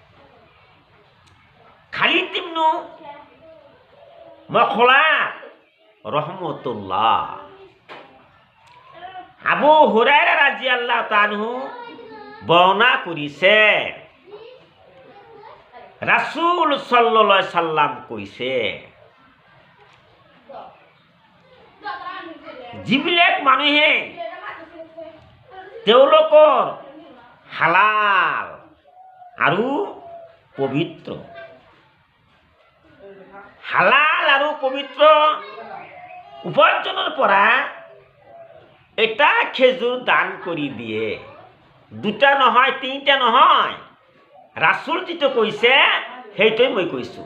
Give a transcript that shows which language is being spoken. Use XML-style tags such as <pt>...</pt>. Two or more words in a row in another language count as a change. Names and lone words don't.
<as>খালিদ ইবনে মখলাদ ৰহমতুল্লাহ আবু হুৰায়ৰা</as> <ar>رضي الله عنه</ar> <as>বৰ্ণনা কৰিছে, ৰাসূল</as> <ar>صلى الله عليه وسلم</ar> <as>কৈছে, যিবিলাক মানুহে তেওঁলোকৰ হালাল আৰু পবিত্ৰ উপাৰ্জনৰ পৰা এটা খেজুৰ দান কৰি দিয়ে, দুটা নহয়, তিনিটা নহয়, ৰাসূল যিটো কৈছে সেইটোৱে মই কৈছোঁ।</as>